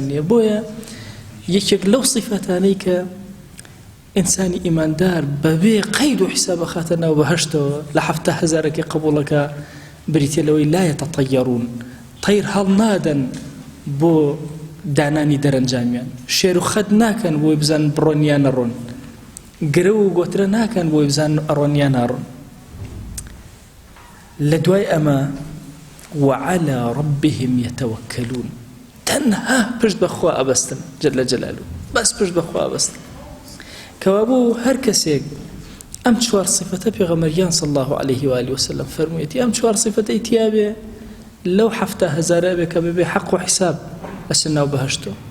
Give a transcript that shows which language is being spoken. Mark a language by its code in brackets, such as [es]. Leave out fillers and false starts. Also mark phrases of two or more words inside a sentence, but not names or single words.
[ckb] نییە بۆیە یەکێک لەو سیفەتانەی کە ئینسانی ئیماندار بەبێ قەید و حیساب بەخاتە ناو بەهەشتەوە لە 7,000ێکی قبوڵەکە بریتە لەوەی [ar] لا یەتەطەیەڕون [ckb] تەیر هەڵ نادەن بۆ دانانی دەرەنجامیان شێر و خەد ناکەن بۆی بزان بڕۆن یان نەڕۆن گرە و گۆترە ناکەن بۆی بزان ئەڕۆن یان ناڕۆن لە دوای ئەمە [ar] وعلى ربهم يتوكلون [ckb] تەنها پشت بەخوا ئەبەستن [ar] جل جلاله [ckb] بەس پشت بەخوا ئەبەستن کەوا بوو هەر کەسێک ئەم 4 صفەتە پێغەمبەریان [ar] صلی الله عليه و آله وسلم [ckb] فەرموویەتی ئەم 4 صفەتەی تیابێ لەو 7,000 بێ کە ببێ حەق و حیساب ئەچن ناو بەهەشتەوە